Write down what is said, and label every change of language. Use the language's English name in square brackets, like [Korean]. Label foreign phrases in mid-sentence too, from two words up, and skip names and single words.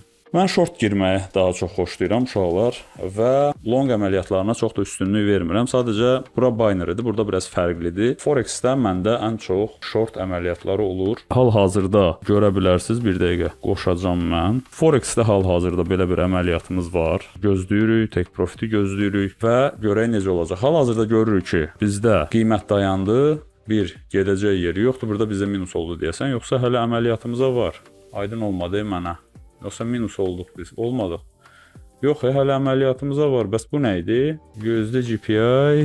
[Azerbaijani] Mən short girməyi daha çox xoşlayıram uşaqlar və long əməliyyatlarına çox da üstünlük vermirəm. Sadəcə bura binary-dir, burada biraz fərqlidir. Forex-də məndə ən çox short əməliyyatları olur. Hal-hazırda görə bilərsiniz, bir dəqiqə qoşacağam mən. Forex-də hal-hazırda belə bir əməliyyatımız var. Gözləyirik, [English] take profit- [Azerbaijani] i gözləyirik və görək necə olacaq. Hal-hazırda görürük ki, bizdə qiymət dayandı. Bir gedəcək yeri yoxdur. Burada bizə minus oldu deyəsən, yoxsa hələ əməliyyatımıza var. Aydın olmadı mənə. Yoxsa minus olduq biz. Olmadıq. Yox, hələ əməliyyatımıza var. Bəs bu nə idi? Gözlə GPI.